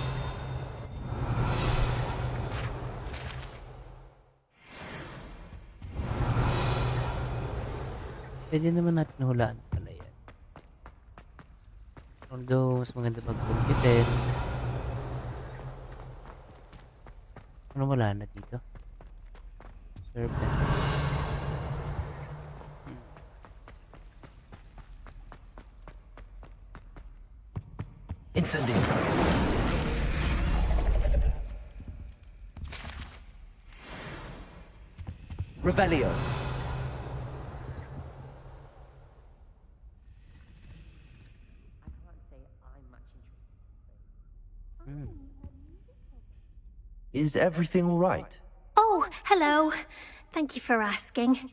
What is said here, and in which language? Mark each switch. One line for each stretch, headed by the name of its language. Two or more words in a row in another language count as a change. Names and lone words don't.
Filipino: Pwede naman natin hulaan pala yan. Although, mas maganda pag-computin. Ano wala na dito? Serpent. Incendio. Revelio.
English: Is everything all right? Oh, hello. Thank you for asking.